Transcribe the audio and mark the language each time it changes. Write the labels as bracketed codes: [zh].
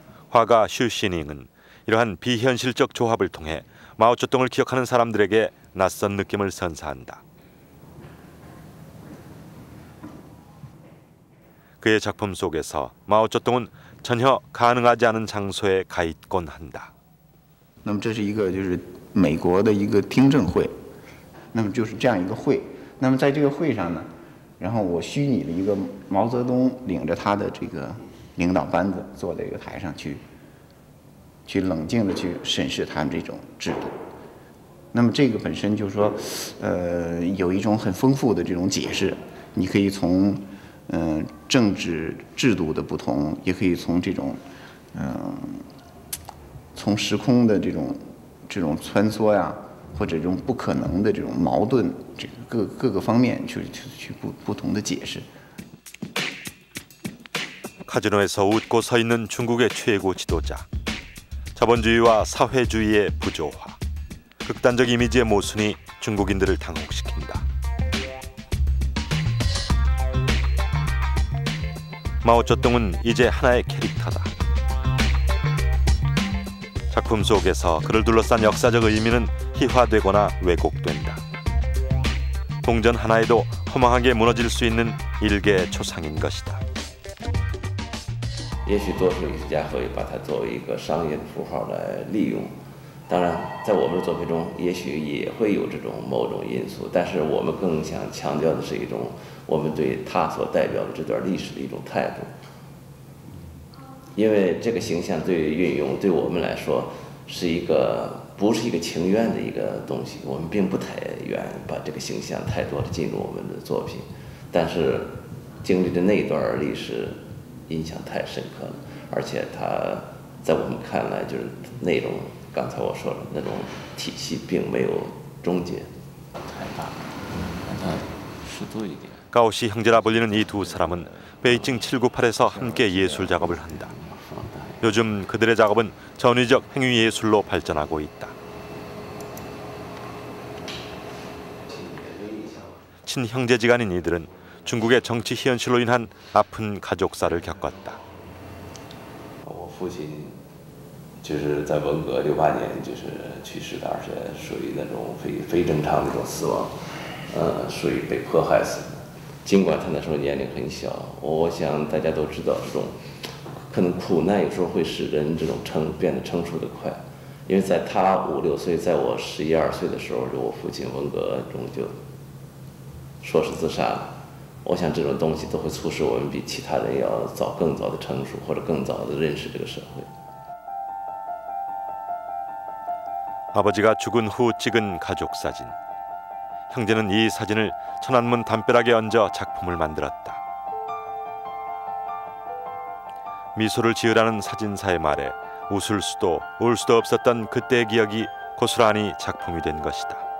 [ko] 화가 슈시닝은 이러한 비현실적 조합을 통해 마오쩌둥을 기억하는 사람들에게 낯선 느낌을 선사한다. 그의 작품 속에서 마오쩌둥은 전혀 가능하지 않은 장소에 가 있곤 한다. [zh] 那么这是一个就是美国的一个听证会，那么就是这样一个会。那么在这个会上呢，然后我虚拟了一个毛泽东领着他的这个领导班子坐在一个台上去冷静的去审视他们这种制度。那么这个本身就是说，有一种很丰富的这种解释，你可以从政治制度的不同，也可以从这种从时空的这种穿梭呀，或者这种不可能的这种矛盾，这个各个方面去不同的解释。 [ko] 카지노에서 웃고 서 있는 중국의 최고 지도자. 자본주의와 사회주의의 부조화. 극단적 이미지의 모순이 중국인들을 당혹시킨다. 마오쩌둥은 이제 하나의 캐릭터다. 작품 속에서 그를 둘러싼 역사적 의미는 희화되거나 왜곡된다. 동전 하나에도 허망하게 무너질 수 있는 일개 초상인 것이다. [zh] 也许多数艺术家会把它作为一个商业的符号来利用，当然，在我们的作品中，也许也会有这种某种因素，但是我们更想强调的是一种我们对它所代表的这段历史的一种态度。因为这个形象对运用，对我们来说是一个不是一个情愿的一个东西，我们并不太愿把这个形象太多的进入我们的作品，但是经历的那段历史。印象太深刻了，而且它在我们看来就是内容，刚才我说了那种体系并没有终结，太大了，让它适度一点。 [ko] 가오시 형제라 불리는 이 두 사람은 베이징 798에서 함께 예술 작업을 한다. 요즘 그들의 작업은 전위적 행위 예술로 발전하고 있다. 친형제지간인 이들은 중국의 정치 현실로 인한 아픈 가족사를 겪었다. [zh] 我父亲就是在文革68年就是去世的，而且属于那种非正常那种死亡，属于被迫害死的。尽管他那时候年龄很小，我想大家都知道，这种可能苦难有时候会使人这种变得成熟的快。因为在他5、6岁，在我11、12岁的时候，就我父亲文革中就说是自杀了。我想这种东西都会促使我们比其他人要更早的成熟，或者更早的认识这个社会。 [ko] 아버지가 죽은 후 찍은 가족 사진. 형제는 이 사진을 천안문 담벼락에 얹어 작품을 만들었다. 미소를 지으라는 사진사의 말에 웃을 수도 울 수도 없었던 그때의 기억이 고스란히 작품이 된 것이다.